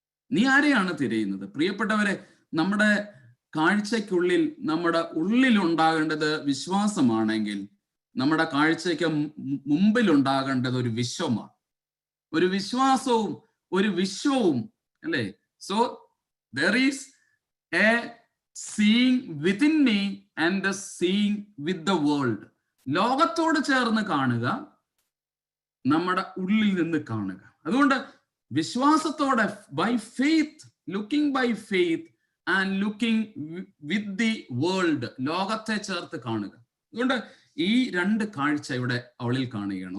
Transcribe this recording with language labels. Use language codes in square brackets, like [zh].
[ml] നീ ആരെയാണ് തിരയുന്നത്? പ്രിയപ്പെട്ടവരെ, നമ്മുടെ കാഴ്ചയ്ക്കുള്ളിൽ, നമ്മുടെ ഉള്ളിൽ ഉണ്ടാകേണ്ടത് വിശ്വാസമാണെങ്കിൽ നമ്മുടെ കാഴ്ചയ്ക്ക് മുമ്പിൽ ഉണ്ടാകേണ്ടത് ഒരു വിശ്വമാണ്. ഒരു വിശ്വാസവും ഒരു വിശ്വവും, അല്ലേ? [en] So there is a seeing within me and the seeing with the world. [ml] ലോകത്തോട് ചേർന്ന് കാണുക, നമ്മുടെ ഉള്ളിൽ നിന്ന് കാണുക. അതുകൊണ്ട് വിശ്വാസത്തോടെ, [en] by faith, looking by faith and looking with the world, [ml] ലോകത്തെ ചേർത്ത് കാണുക. അതുകൊണ്ട് ഈ 2 കാഴ്ച ഇവിടെ അവളിൽ കാണുകയാണ്.